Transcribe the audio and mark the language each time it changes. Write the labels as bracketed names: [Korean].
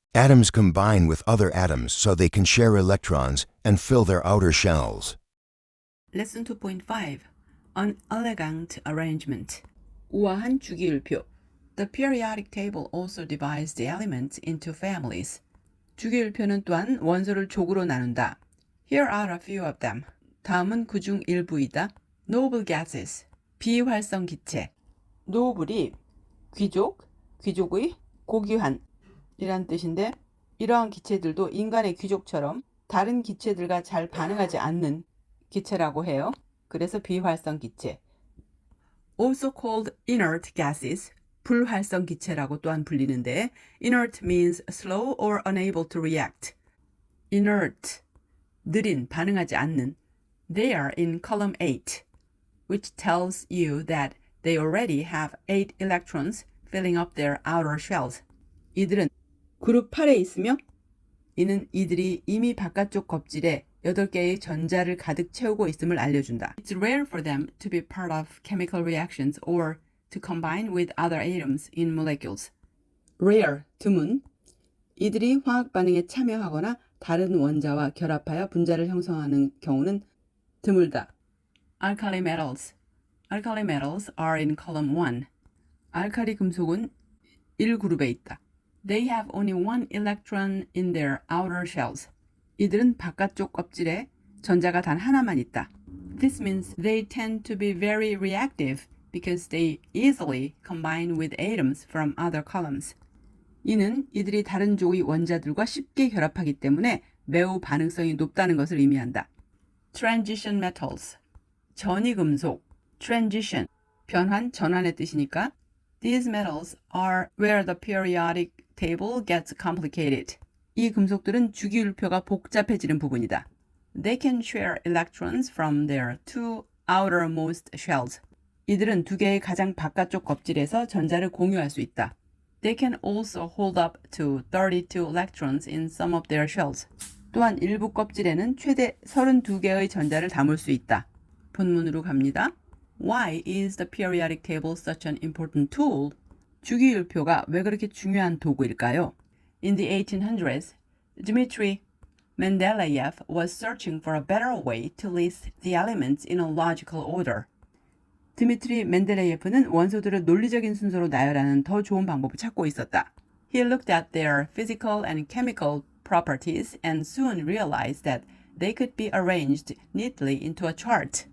[English] Atoms combine with other atoms so they can share electrons and fill their outer shells. Lesson 2.5 An elegant arrangement. [Korean] 우아한 주기율표. [English] The periodic table also divides the elements into families. [Korean] 주기율표는 또한 원소를 족으로 나눈다. [English] Here are a few of them. [Korean] 다음은 그중 일부이다. [English] Noble gases. [Korean] 비활성 기체. noble이 귀족, 귀족의 고귀한 이란 뜻인데 이러한 기체들도 인간의 귀족처럼 다른 기체들과 잘 반응하지 않는 기체라고 해요. 그래서 비활성 기체. [English] Also called inert gases, [Korean] 불활성 기체라고 또한 불리는데 [English] inert means slow or unable to react. [Korean] inert, 느린, 반응하지 않는. [English] They are in column 8, which tells you that they already have 8 electrons filling up their outer shells. [Korean] 이들은 그룹 8에 있으며 이는 이들이 이미 바깥쪽 겁질에 8개의 전자를 가득 채우고 있음을 알려준다. [English] It's rare for them to be part of chemical reactions or to combine with other atoms in molecules. [Korean] Rare, 드문. 이들이 화학 반응에 참여하거나 다른 원자와 결합하여 분자를 형성하는 경우는 드물다. [English] Alkali metals. Alkali metals are in column 1. [Korean] 알칼리 금속은 1그룹에 있다. [English] They have only 1 electron in their outer shells. [Korean] 이들은 바깥쪽 껍질에 전자가 단 하나만 있다. [English] This means they tend to be very reactive because they easily combine with atoms from other columns. [Korean] 이는 이들이 다른 조의 원자들과 쉽게 결합하기 때문에 매우 반응성이 높다는 것을 의미한다. [English] Transition metals. 전이금속. Transition. [Korean] 변환, 전환의 뜻이니까 [English] These metals are where the periodic table gets complicated. [Korean] 이 금속들은 주기율표가 복잡해지는 부분이다. [English] They can share electrons from their 2 outermost shells. [Korean] 이들은 2개의 가장 바깥쪽 껍질에서 전자를 공유할 수 있다. [English] They can also hold up to 32 electrons in some of their shells. [Korean] 또한 일부 껍질에는 최대 32개의 전자를 담을 수 있다. 본문으로 갑니다. [English] Why is the periodic table such an important tool? [Korean] 주기율표가 왜 그렇게 중요한 도구일까요? [English] In the 1800s, Dmitri Mendeleev was searching for a better way to list the elements in a logical order. [Korean] 드미트리 멘델레예프는 원소들을 논리적인 순서로 나열하는 더 좋은 방법을 찾고 있었다. [English] He looked at their physical and chemical properties and soon realized that they could be arranged neatly into a chart.